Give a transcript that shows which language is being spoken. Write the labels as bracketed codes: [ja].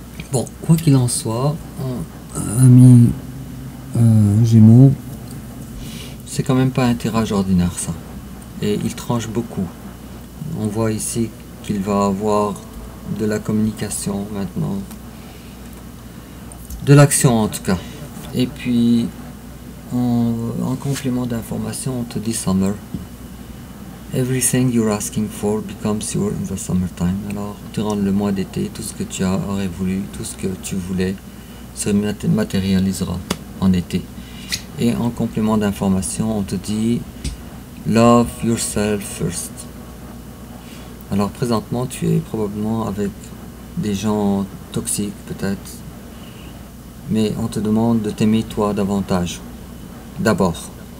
[fr] Bon, quoi qu'il en soit, ami Gémeaux, c'est quand même pas un tirage ordinaire ça, et il tranche beaucoup. On voit ici qu'il va avoir de la communication maintenant, de l'action en tout cas. Et puis en complément d'information, on te dit summer. [en] Everything you're asking for becomes yours in the summertime. [fr] Alors durant le mois d'été, tout ce que tu aurais voulu, tout ce que tu voulais se matérialisera en été. Et en complément d'information, on te dit love yourself first. Alors présentement, tu es probablement avec des gens toxiques peut-être, mais on te demande de t'aimer toi davantage, d'abord.